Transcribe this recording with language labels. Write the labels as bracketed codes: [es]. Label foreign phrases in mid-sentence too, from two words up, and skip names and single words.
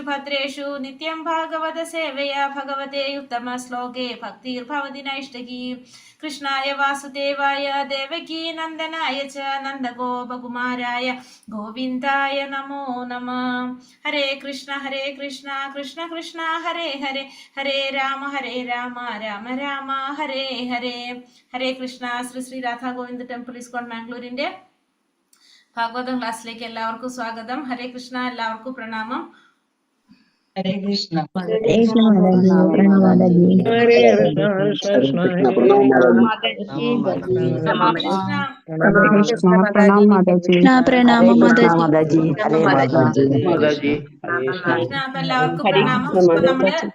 [sa] भद्रेषु नित्यं भागवत सेवया भगवते उत्तम श्लोके भक्तिर् भवति नैष्ठिकी कृष्णाय वासुदेवाय देवकी नन्दनाय च नन्दगोप कुमाराय गोविन्दाय नमो नमः हरे कृष्ण कृष्ण कृष्ण हरे हरे हरे राम राम राम हरे हरे हरे कृष्ण Sri Radha Govinda Temple ISKCON Mangalore [ml] ഭാഗവതം ക്ലാസ്സിലേക്ക് എല്ലാവർക്കും സ്വാഗതം. ഹരേ കൃഷ്ണ, എല്ലാവർക്കും പ്രണാമം. ഹരേ കൃഷ്ണ. അപ്പൊ എല്ലാവർക്കും പ്രണാമം. അപ്പൊ നമ്മള്